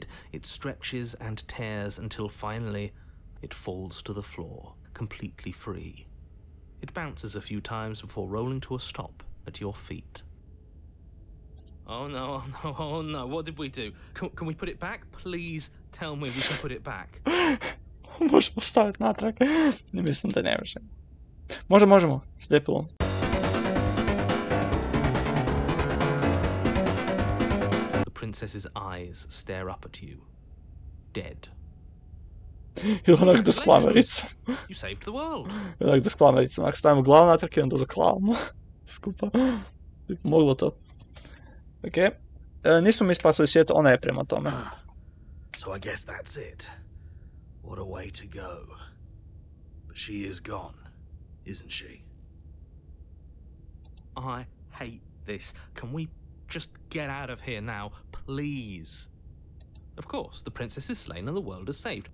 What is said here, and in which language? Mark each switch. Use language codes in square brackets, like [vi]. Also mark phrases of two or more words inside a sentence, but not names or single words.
[en] It stretches and tears until finally it falls to the floor, completely free. It bounces a few times before rolling to a stop at your feet. Oh no, oh no, oh no, what did we do? Can we put it back? Please tell me we can put it back. [hr] Možemo staviti natrag. Ne mislim da ne možemo. Možemo, slijepilo. [en] The princess's eyes stare up at you, dead. [hr] Ili onak da s klamericom. [en] You saved the world. [hr] Onak da s klamericom. Ako stavimo glavu natrag i onda zaklavamo. Skupa. Moglo to. Okej. Nismo mi spasili svijet, ona je prema tome. [en] So I guess that's it. What a way to go. But she is gone, isn't she? I hate this. Can we just get out of here now, please? Of course, the princess is slain and the world is saved.